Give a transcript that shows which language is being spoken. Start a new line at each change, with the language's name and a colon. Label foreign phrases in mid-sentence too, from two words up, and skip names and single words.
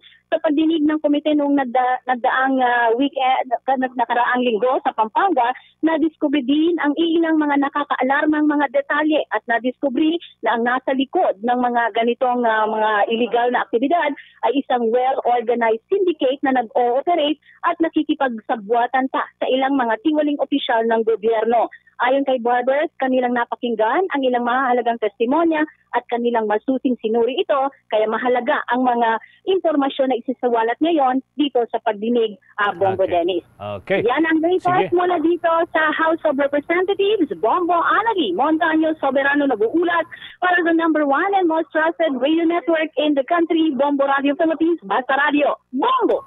Filipino: Sa pagdinig ng komite noong nagdaang weekend, nakaraang linggo sa Pampanga, nadiskubre din ang ilang mga nakakaalarmang mga detalye at nadiskubre na ang nasa likod ng mga ganitong mga illegal na aktibidad ay isang
English: well-organized syndicate
Filipino: na nag-ooperate at nakikipagsabwatan pa sa ilang mga tiwaling opisyal ng gobyerno. Ayon kay Barbers, kanilang napakinggan ang ilang mahalagang testimonya at kanilang masusing sinuri ito, kaya mahalaga ang mga impormasyon na isisawalat ngayon dito sa pagdinig Bombo Dennis. Okay. Yan ang latest mula dito sa House of Representatives. Bombo Anali, Montaño Soberano nag-uulat para sa
English: #1 and most trusted radio network in the country,
Filipino: Bombo Radio Philippines, Basta Radio, Bombo!